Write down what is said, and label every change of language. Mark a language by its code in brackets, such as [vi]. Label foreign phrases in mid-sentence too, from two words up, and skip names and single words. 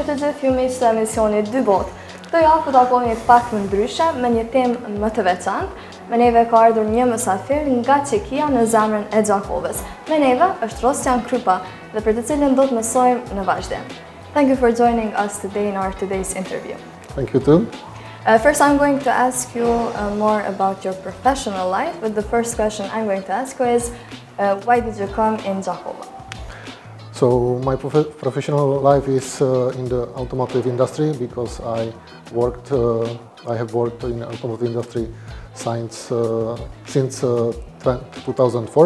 [sq] të filmit të emisionit dy botë. Këtë javë po takoni pak më ndryshe me një temë më të veçantë. Me neve ka ardhur një mysafir nga Çekia në zemrën e Gjakovës. Me neve është Rostislav Krupa dhe për të cilën do të mësojmë në vazhdim. [en] Thank you for joining us today in our today's interview. Thank you too. First, I'm going to ask you more about your professional life, but the first question I'm going to ask you is, why did you come in Jakova? So my professional life is in the automotive industry because I have worked in the automotive industry since 2004.